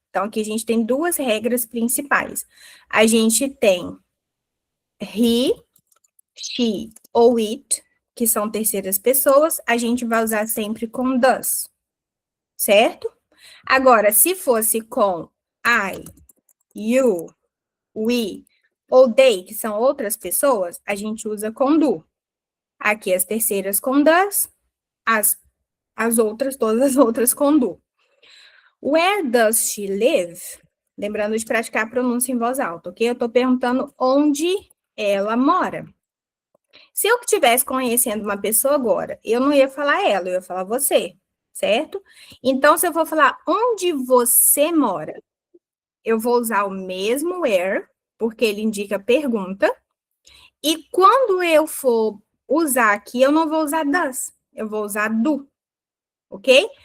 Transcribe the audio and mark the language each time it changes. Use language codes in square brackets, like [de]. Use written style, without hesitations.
[pt] Então, aqui a gente tem duas regras principais. A gente tem he, she ou it, que são terceiras pessoas, a gente vai usar sempre com does, certo? Agora, se fosse com I, you, we ou they, que são outras pessoas, a gente usa com do. Aqui as terceiras com does, as outras, todas as outras com do. [en] Where does she live? [pt] Lembrando de praticar a pronúncia em voz alta, ok? Eu estou perguntando onde ela mora. Se eu estivesse conhecendo uma pessoa agora, eu não ia falar ela, eu ia falar você, certo? Então, se eu for falar onde você mora, eu vou usar o mesmo where, porque ele indica pergunta, e quando eu for usar aqui, eu não vou usar does, eu vou usar do, ok?